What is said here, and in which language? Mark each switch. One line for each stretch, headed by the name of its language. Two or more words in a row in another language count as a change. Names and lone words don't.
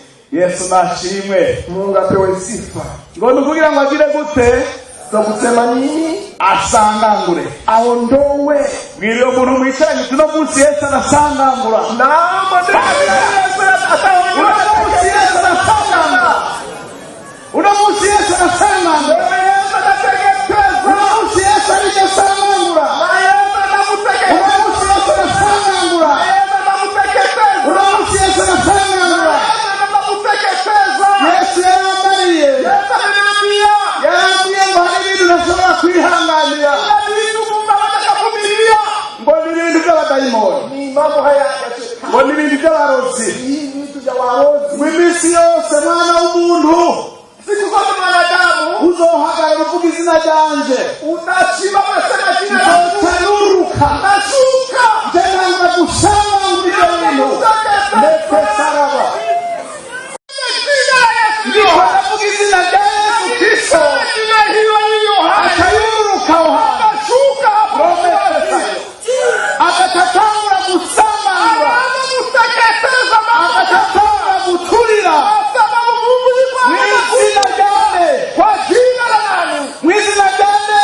Rundi: Yesu nashimwe,
Swahili: Mungu apewe sifa.
Rundi: ngo ni ukugira ngo agire gute?
Swahili: Za kusema nini?
Rundi: Asangangure,
Swahili: Aondowe.
Rundi: bwira uwo muntu mwicaranye uti uno munsi Yesu arasangangura.
Swahili: Naomba ataondoa.
Rundi: Uno munsi Yesu arasangangura. Uno munsi Yesu arasangangura. Uno munsi Yesu arasangangura. Uno munsi Yesu arasangangura. Yesu yarambariye, yarambwiye ngo hari ibintu ntashobora kwihanganira, ngo ni ibintu by'abadayimoni,
Swahili: Ni mambo haya ya shetani.
Rundi: ngo ni ibintu by'abarozi.
Swahili: Hii vitu vya warozi.
Rundi: Mu minsi yose mwana w'umuntu
Swahili: Siku zote mwanadamu
Rundi: uzohagarara uvuga izina ryanje,
Swahili: unashima unasema jina la Mungu.
Rundi: nzotanuruka
Swahili: Unashuka.
Rundi: nzananga gusangangura ibyo bintu. Ndetse saraba ndiko ndavuga izina rya Yesu Kristo, akayuruka aho hantu, agatatangura gusambangura, agatatangura guturira mu izina ryane, mu izina ryane.